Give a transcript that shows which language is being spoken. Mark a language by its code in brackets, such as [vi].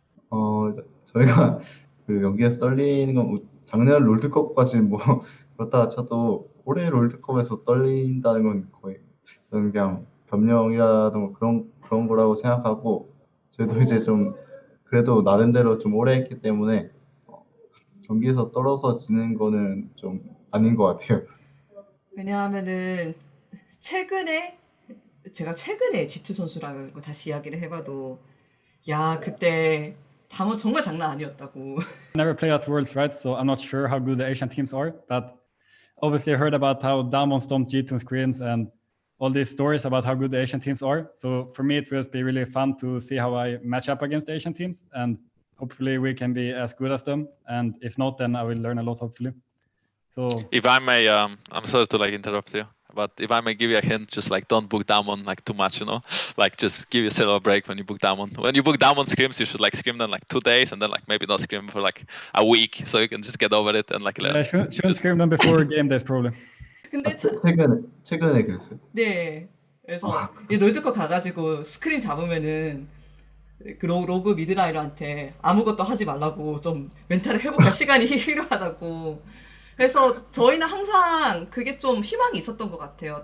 [ko] 어, 저희가 그 경기에서 떨리는 건 작년 롤드컵까지 뭐 그렇다 쳐도 올해 롤드컵에서 떨린다는 건 거의 저는 그냥 변명이라도 그런 거라고 생각하고 저희도 이제 좀 그래도 나름대로 좀 오래 했기 때문에 경기에서 떨어져 지는 거는 좀 아닌 것 같아요. 왜냐하면은 최근에 제가 최근에 G2 선수라는 거 다시 이야기를 해봐도 야 그때 담원 정말 장난 아니었다고. [en] Never played at Worlds, right? So I'm not sure how good the Asian teams are. But obviously, I heard about how Damon stomped G2 scrims and all these stories about how good the Asian teams are. So for me, it will be really fun to see how I match up against the Asian teams, and hopefully we can be as good as them. And if not, then I will learn a lot. Hopefully. So If I may, I'm sorry to like interrupt you, but if I may give you a hint, just like don't book Damon like too much, you know, like just give yourself a break when you book Damon. When you book Damon scrims, you should like scrim them like 2 days and then like maybe not scrim for like a week, so you can just get over it and like yeah, shouldn't just scrim them before game days probably. [ko] 근데 최근에 그랬어요. 네. 그래서 이 롤드컵 가가지고 스크린 잡으면은 그 로그 미드라이너한테 아무것도 하지 말라고 좀 멘탈을 회복할 시간이 필요하다고. 그래서 저희는 항상 그게 좀 희망이 있었던 것 같아요.